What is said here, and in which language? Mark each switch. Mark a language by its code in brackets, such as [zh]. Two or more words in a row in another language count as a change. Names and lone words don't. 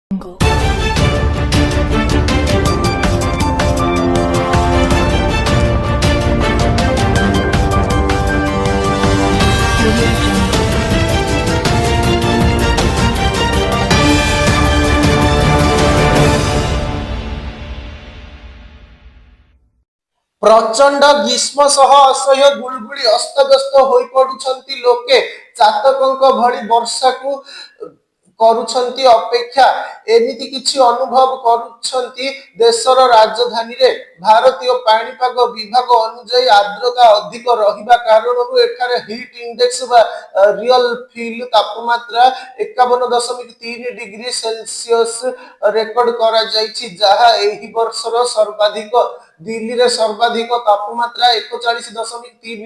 [en] Jungle. Audio Jungle. [or] ପ୍ରଚଣ୍ଡ ଗ୍ରୀଷ୍ମ ସହ ଅସହ୍ୟ ଗୁଳୁଗୁଳି ଅସ୍ତବ୍ୟସ୍ତ ହୋଇ ପଡୁଛନ୍ତି ଲୋକେ चातकଙ୍କ भଳି ବର୍ଷାକୁ କରୁଛନ୍ତି ଅପେକ୍ଷା ଏମିତି କିଛି ଅନୁଭବ କରୁଛନ୍ତି ଦେଶର ରାଜଧାନୀରେ ଭାରତୀୟ ପାଣିପାଗ ବିଭାଗ ଅନୁଯାୟୀ ଆର୍ଦ୍ରତା ଅଧିକ ରହିବା କାରଣରୁ ଏଠାରେ [en] heat index [or] ବା [en] real feel [or] ତାପମାତ୍ରା 51.3 [en] degree Celsius [or] ରେକର୍ଡ କରାଯାଇଛି ଯାହା ଏହି ବର୍ଷର ସର୍ବାଧିକ ଦିଲ୍ଲୀରେ ସର୍ବାଧିକ ତାପମାତ୍ରା 41.3